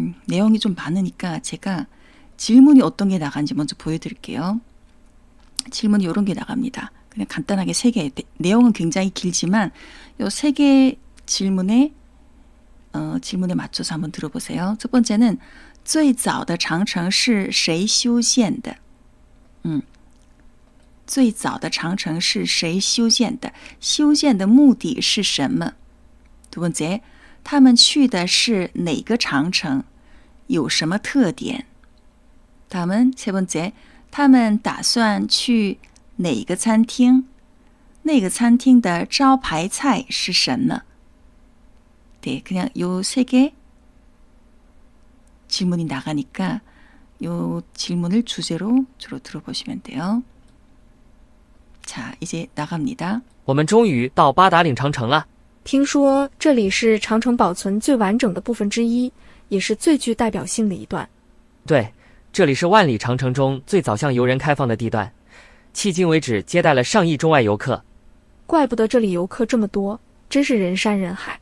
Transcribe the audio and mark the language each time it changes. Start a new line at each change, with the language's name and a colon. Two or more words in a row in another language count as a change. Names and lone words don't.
Korean: 내용이 좀 많으니까 제가 질문이 어떤 게 나간지 먼저 보여드릴게요. 질문이 이런 게 나갑니다. 그냥 간단하게 3개, 내용은 굉장히 길지만 이 3개 질문에 맞춰서 한번 들어보세요. 첫 번째는
Chinese: 最早的长城是谁修建的？最早的长城是谁修建的？修建的目的是什么？
Korean: 두 번째,
Chinese: 他们去的是哪个长城？有什么特点？
Korean: 다음은 세 번째,
Chinese: 他们打算去哪个餐厅？那个餐厅的招牌菜是什么？
Korean: 네, 그냥 요 3개 질문이 나가니까 요 질문을 주제로 주로 들어보시면 돼요. 자, 이제 나갑니다.
Chinese: 我们终于到八达岭长城了。听说这里是长城保存最完整的部分之一，也是最具代表性的一段。对，这里是万里长城中最早向游人开放的地段，迄今为止接待了上亿中外游客。怪不得这里游客这么多，真是人山人海。